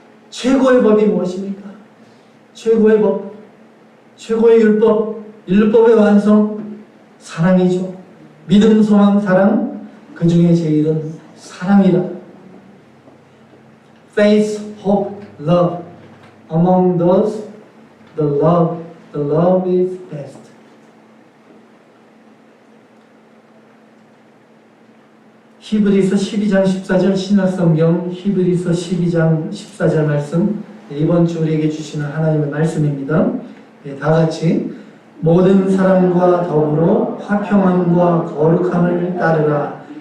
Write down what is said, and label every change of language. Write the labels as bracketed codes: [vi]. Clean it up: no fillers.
[ko] 최고의 법이 무엇입니까? 최고의 법, 최고의 율법의 완성, 사랑이죠. 믿음, 소망, 사랑, 그 중에 제일은 사랑이다. [en] Faith, hope, love. Among those, the love is best. [ko] 히브리서 12장 14절 신약성경 히브리서 12장 14절 말씀, 이번 주 우리에게 주시는 하나님의 말씀입니다. 다 같이 모든 사람과 더불어 화평함과 거룩함을 따르라.